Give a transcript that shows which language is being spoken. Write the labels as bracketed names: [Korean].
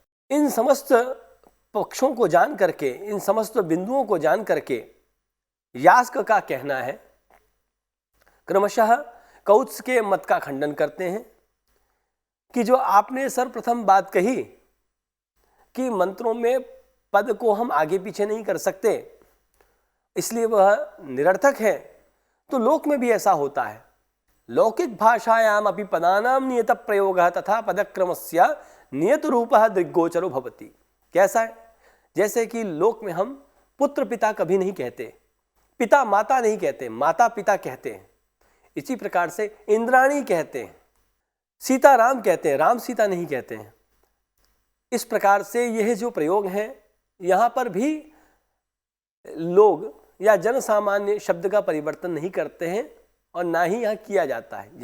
[Hindi] इन समस्त पक्षों को जान करके, इन समस्त बिंदुओं को जान करके यास्क का कहना है, क्रमशः कौत्स के मत का खंडन करते हैं कि जो आपने सर्वप्रथम बात कही कि मंत्रों में पद को हम आगे पीछे नहीं कर सकते, इसलिए वह निरर्थक है, तो लोक में भी ऐसा होता है। [Sanskrit] लौकिक भाषायाम अपि पदानां नियत प्रयोगः तथा पदक्रमस्य नियत रूपः दृग्गोचरो भवति। [Hindi] कैसा है? जैसे कि लोक में हम पुत्र पिता कभी नहीं कहते, पिता माता नहीं कहते, माता पिता कहते हैं। इसी प्रकार से इंद्राणी कहते हैं, सीता राम कहते हैं, राम सीता नहीं कहते हैं। इस प्रकार से यह जो प्रयोग हैं, यहाँ पर भी लोग या जन सामान्य शब्द का परिवर्तन नहीं करते हैं और ना ही यहाँ किया जाता है।